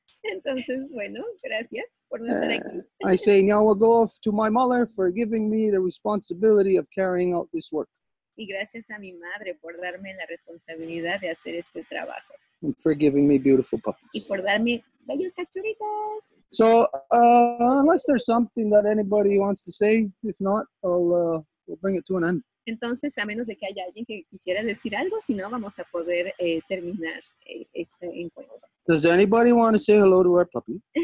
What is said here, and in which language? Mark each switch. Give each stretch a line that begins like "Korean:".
Spanish: Entonces, bueno, gracias por no estar aquí.
English: I say Nyawagoa to my mother for giving me the responsibility of carrying out this work.
Spanish: Y gracias a mi madre por darme la responsabilidad de hacer este trabajo.
English: And for giving me beautiful
Spanish: Y
English: puppies.
Spanish: por darme bellos cachorritos.
English: So, unless there's something that anybody wants to say, if not, we'll bring it to an end.
Spanish: Entonces, a menos de que haya alguien que quisiera decir algo, si no, vamos a poder terminar este encuentro.
English: Does anybody want to say hello to our puppy?